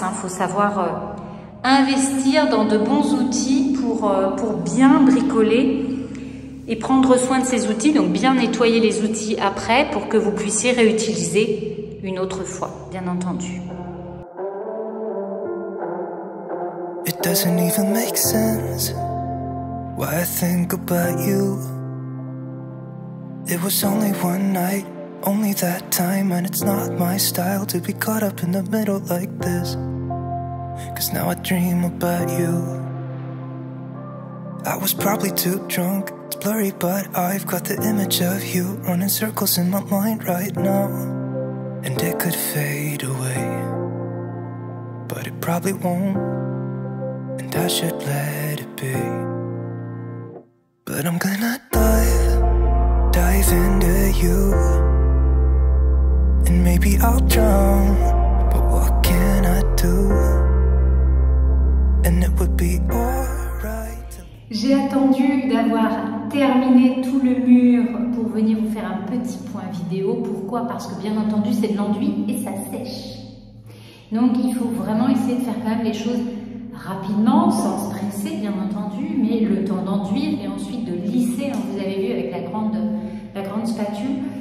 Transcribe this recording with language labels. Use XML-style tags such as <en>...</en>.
<fr>Il faut savoir investir dans de bons outils pour bien bricoler et prendre soin de ces outils, donc bien nettoyer les outils après pour que vous puissiez réutiliser une autre fois, bien entendu.</fr> <en>It doesn't even make sense why I think about you. It was only one night, only that time, and it's not my style to be caught up in the middle like this. 'Cause now I dream about you. I was probably too drunk, it's blurry but I've got the image of you running circles in my mind right now. And it could fade away, but it probably won't, and I should let it be. But I'm gonna dive into you, and maybe I'll drown, but what can I do? And it would be alright.</en> <fr>J'ai attendu d'avoir terminé tout le mur pour venir vous faire un petit point vidéo. Pourquoi? Parce que bien entendu c'est de l'enduit et ça sèche. Donc il faut vraiment essayer de faire quand même les choses rapidement, sans se presser bien entendu, mais le temps d'enduire et ensuite de lisser, vous avez vu avec la grande spatule.</fr>